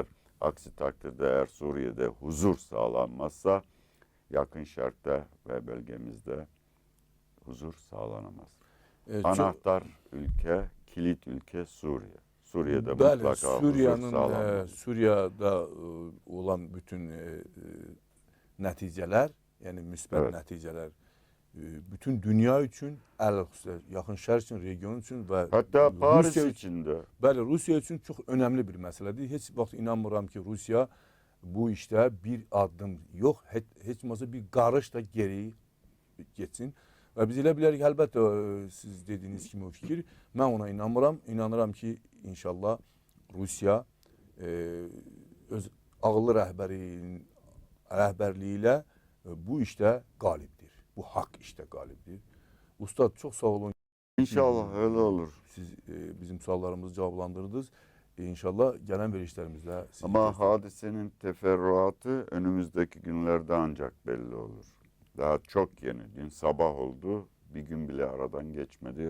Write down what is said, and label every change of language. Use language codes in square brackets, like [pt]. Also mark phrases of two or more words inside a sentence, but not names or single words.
[tr] Aksi takdirde eğer Suriye'de huzur sağlanmazsa yakın şarkta ve bölgemizde huzur sağlanamaz. Anahtar ülke, kilit ülke Suriye. Suriye'de mutlaka huzur sağlanmaz. [az] Suriye'de olan bütün nəticələr, yəni müsbət nəticələr bütün dünya üçün, yaxın şəhər üçün, region üçün və hatta Paris üçün də. Bəli, Rusiya üçün çox önəmli bir məsələdir. Heç vaxt inanmıram ki, Rusiya bu işdə bir addım yox, heç olmasa bir qarış da geri getsin. Və biz elə bilərik, əlbəttə siz dediyiniz kimi o fikir, mən ona inanmıram. İnanıram ki, inşallah Rusiya öz ağıllı rəhbərliyi ilə bu işdə qalibdir. Bu haqq işdə qalibdir. Ustad çox sağ olun. [tr] İnşallah öyle olur. [az] Siz bizim suallarımızı [tr] cevaplandırdınız. İnşallah gelen verişlerimizle sizi Ama gösteririz. hadisenin teferruatı önümüzdeki günlerde ancak belli olur. Daha çok yeni. Dün sabah oldu. Bir gün bile aradan geçmedi.